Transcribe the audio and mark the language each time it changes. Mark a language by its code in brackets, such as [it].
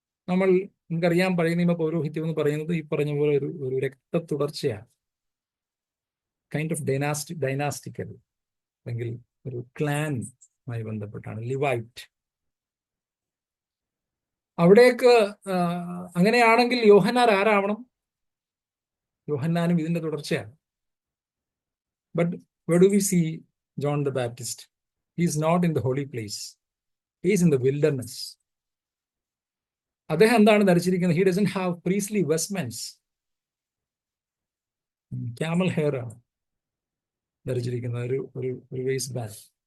[ml] നമുക്കറിയാം, പഴയ നിയമ പൗരോഹിത്യം എന്ന് പറയുന്നത് ഈ പറഞ്ഞ പോലെ ഒരു രക്ത തുടർച്ചയാണ്. [en] kind of dynastical, [ml] അല്ലെങ്കിൽ ഒരു ക്ലാനുമായി ബന്ധപ്പെട്ടാണ്, ലിവൈറ്റ്. അവിടേക്ക് അങ്ങനെയാണെങ്കിൽ യോഹന്നാൻ ആരാവണം? യോഹന്നാനും ഇതിന്റെ തുടർച്ചയാണ്. [en] But where do we see John the Baptist? He is not in the holy place. He is in the wilderness. [ml] അദ്ദേഹം എന്താണ് ധരിച്ചിരിക്കുന്നത്? [en] He doesn't have priestly vestments. [ml] Camel hair ആണ് ധരിച്ചിരിക്കുന്നത്, ഒരു വേസ്റ്റ് ബാൻഡ്.